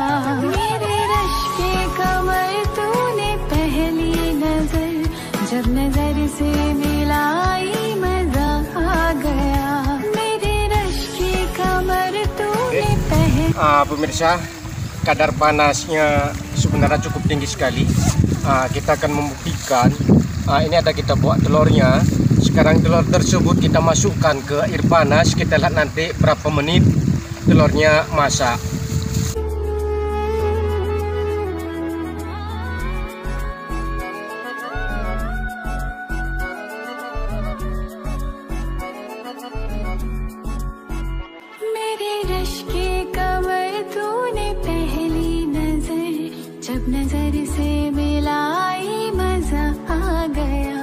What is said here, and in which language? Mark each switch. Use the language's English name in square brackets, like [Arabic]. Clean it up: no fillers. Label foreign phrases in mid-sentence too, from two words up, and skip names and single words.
[Hindi] मेरे रश के कमर तूने पहली नजर, जब नजर से मिलाई मजा आ गया, मेरे रश के कमर तूने पहली। [Indonesian] Pemirsa, kadar panasnya sebenarnya cukup tinggi sekali. Kita akan membuktikan. Ini ada kita buat telurnya. Sekarang telur tersebut kita masukkan ke air panas. Kita lihat nanti berapa menit telurnya masak. [Hindi] मेरे रश के कमर तूने पहली नजर, जब नजर से मिलाई मजा आ गया,